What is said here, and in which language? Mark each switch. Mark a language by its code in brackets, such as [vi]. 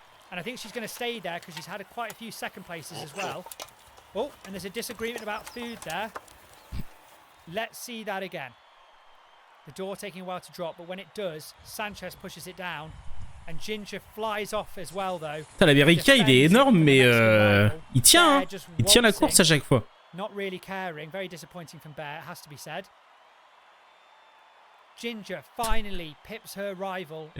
[en] And I think she's going to stay there because she's had quite a few second places as well. Oh, and there's a disagreement about food there. Let's see that again. The door taking a while to drop, but when it does, Sanchez pushes it down, and Ginger flies off as well though. [fr] L'américain il est énorme, mais il tient, hein. Il tient la course à chaque fois. [en] Not really caring, very disappointing from Bear, it has to be said. Ginger finally pips her rival.